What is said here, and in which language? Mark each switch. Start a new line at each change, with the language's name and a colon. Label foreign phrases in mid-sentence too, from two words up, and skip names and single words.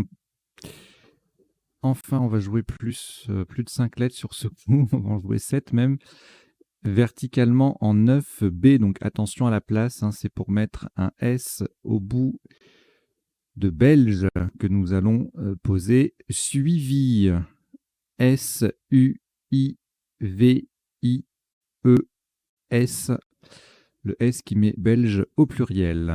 French: Enfin, on va jouer plus de 5 lettres sur ce coup. On va en jouer 7 même. Verticalement en 9B. Donc attention à la place. Hein, c'est pour mettre un S au bout de belge que nous allons poser. Suivi. S-U-I-V-I-E-S. Le S qui met belge au pluriel.